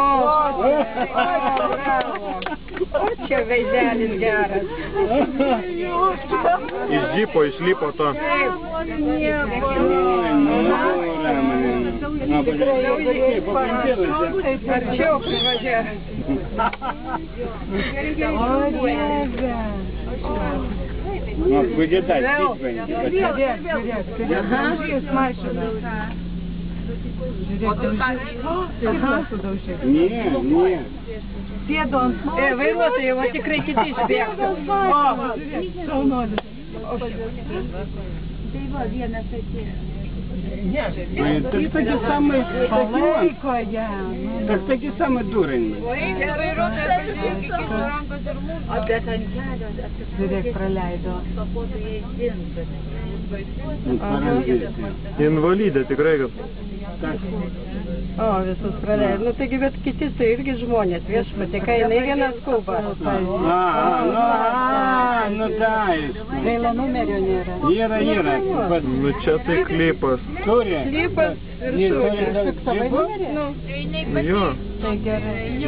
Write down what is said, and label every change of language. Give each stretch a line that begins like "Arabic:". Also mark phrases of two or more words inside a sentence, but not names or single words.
Lithuanian: O čia veidelis geras. Iš džipo išlipo to. Arčiau privažiuoja.
Russian: Будет дать,
Lithuanian: Vairuotojai, va tikrai kiti išbėgtų. Tai va, vienas atėjo.
Russian: Так таки самый так таки самый дурень.
Lithuanian: Žiūrėk, praleido. Invalidė tikrai, kad... O, visus praleido. Nu, taigi, bet kiti tai irgi žmonės, viešpatė, kai jinai vieną skuba.
Russian: Ну да.
Lithuanian: Gaila numerio nėra. Yra. Nu čia tai klipas. Klipas ir Fiksavai numerį? Jo. Tai gerai.